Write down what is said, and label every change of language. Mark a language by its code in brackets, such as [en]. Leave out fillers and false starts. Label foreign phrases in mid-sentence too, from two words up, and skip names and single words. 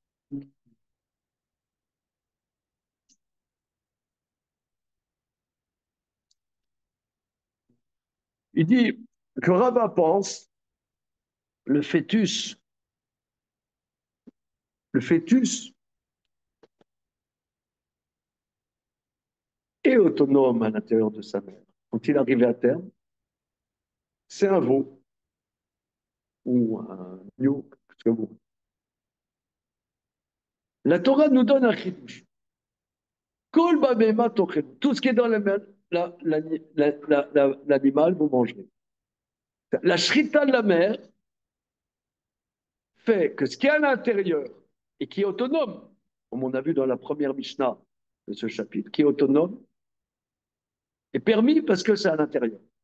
[fr] Il dit que Rava pense le fœtus, le fœtus est autonome à l'intérieur de sa mère. Quand il arrive à terme, c'est un veau ou un agneau, ce que vous voulez. La Torah nous donne un chidouche. [he] כל בבהמה תאכלו. [fr] Tout ce qui est dans l'animal, vous mangerez. La shrita de la mer fait que ce qui est à l'intérieur et qui est autonome, comme on a vu dans la première Mishnah de ce chapitre, qui est autonome, est permis parce que c'est à l'intérieur.